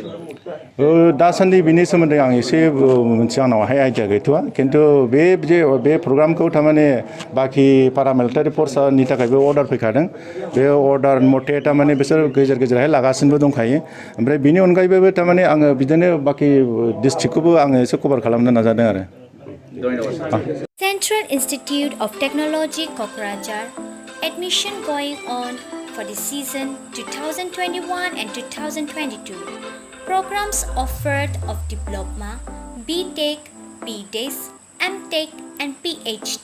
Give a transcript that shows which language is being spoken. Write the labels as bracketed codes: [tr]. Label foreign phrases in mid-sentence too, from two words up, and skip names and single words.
[brx] दासान्दि बिनि सोमोन्दै आं एसे मोनसे आंनावहाय आइडिया गैथ'वा खिन्थु बे प्रग्रामखौ थारमाने बाखि [en] paramilitary forces [brx] थाखायबो अर्डार फैखादों बे अर्डार मथे थारमाने बिसोर गेजेरहाय लागासिनोबो दंखायो ओमफ्राय बिनि अनगायैबो थारमाने आङो बिदिनो बाखि डिस्ट्रिक्टखौबो आङो एसे कभार खालामनो नाजादों आरो [en] Central Institute of Technology Kokrajhar admission going on for the season 2021 and 2022. Programs offered of Diploma, BTech, BDes, MTech and PhD.